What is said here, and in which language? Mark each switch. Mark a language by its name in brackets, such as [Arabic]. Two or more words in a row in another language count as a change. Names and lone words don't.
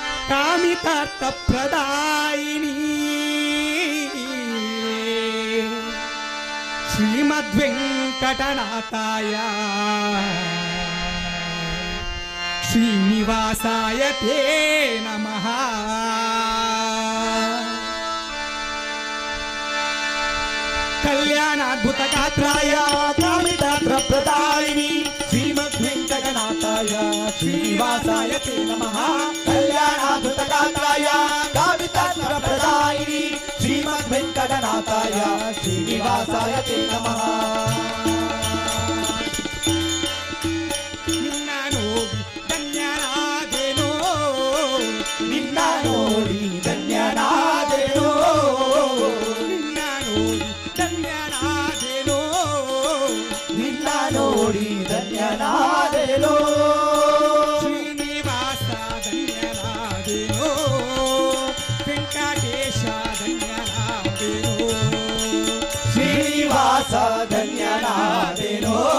[Sanskrit] ಕಾಮಿತಾರ್ಥಪ್ರದಾಯಿನಿ ಶ್ರೀಮದ್ವೆಂಕಟನಾಥಾಯ ಶ್ರೀನಿವಾಸಾಯ ತೇ ನಮಃ. ಕಲ್ಯಾಣಾದ್ಭುತಗಾತ್ರಾಯ ಕಾಮಿತಾರ್ಥಪ್ರದಾಯಿನಿ ಶ್ರೀಮದ್ವೆಂಕಟನಾಥಾಯ ಶ್ರೀನಿವಾಸಾಯ ತೇ ನಮಃ. ಕಲ್ಯಾಣಾದ್ಭುತಗಾತ್ರಾಯ ಕಾಮಿತಾರ್ಥಪ್ರದಾಯಿನಿ ಶ್ರೀಮದ್ವೆಂಕಟನಾಥಾಯ ಶ್ರೀನಿವಾಸಾಯ ತೇ ನಮಃ. [Kannada] ನಿನ್ನ ನೋಡಿ ಧನ್ಯನಾದೆನೋ ನಿನ್ನ ನೋಡಿ ಧನ್ಯನಾದೆನೋ ಶ್ರೀನಿವಾಸ ಧನ್ಯನಾದೆನೋ ವೆಂಕಟೇಶ ಧನ್ಯನಾದೆನೋ ಶ್ರೀನಿವಾಸ ಧನ್ಯನಾದೆನೋ